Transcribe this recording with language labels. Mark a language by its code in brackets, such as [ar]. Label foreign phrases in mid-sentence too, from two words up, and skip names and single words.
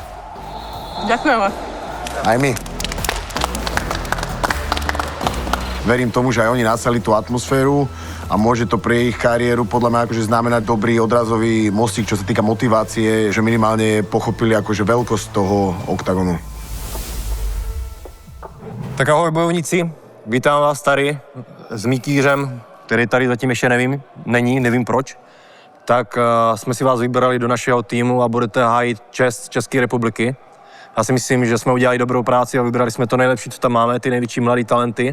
[sk] Ďakujeme. Aj my. Verím tomu, že aj oni nasali tú atmosféru a môže to pre ich kariéru podľa mňa akože znamenať dobrý odrazový mostík, čo sa týka motivácie, že minimálne pochopili akože veľkosť toho oktagonu. [cs] Tak ahoj bojovníci, vítám vás tady s Mikýřem, který tady zatím ještě nevím proč. Tak jsme si vás vybrali do našeho týmu a budete hájit čest České republiky. Já si myslím, že jsme udělali dobrou práci a vybrali jsme to nejlepší, co tam máme, ty největší mladý talenty.